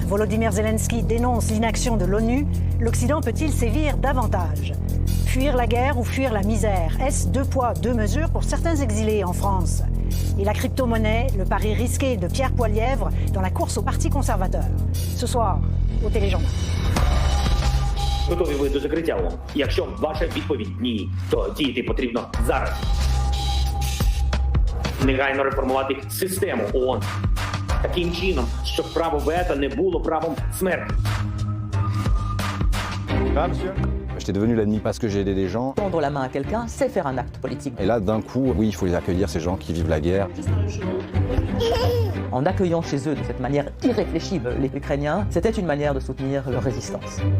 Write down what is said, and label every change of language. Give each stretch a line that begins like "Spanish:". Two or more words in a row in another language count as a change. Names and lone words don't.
French: Volodymyr Zelensky dénonce l'inaction de l'ONU. L'Occident peut-il sévir davantage? Fuir la guerre ou fuir la misère? Est-ce 2 poids, 2 mesures pour certains exilés en France? Et la crypto-monnaie, le pari risqué de Pierre Poilievre dans la course au Parti conservateur. Ce soir, au Téléjournal.
Ukrainian: Готові ви до закриття? Якщо ваша відповідь ні, то діяти потрібно зараз. Негайно реформувати систему ООН таким чином, щоб право вето не було правом смерті.
French: J'étais devenu l'ennemi parce que j'ai aidé des gens. Tendre la main à quelqu'un, c'est faire un acte politique. Et là, d'un coup, oui, il faut les accueillir, ces gens qui vivent la guerre. En accueillant chez eux de cette manière irréfléchie les Ukrainiens, c'était une manière de soutenir leur résistance.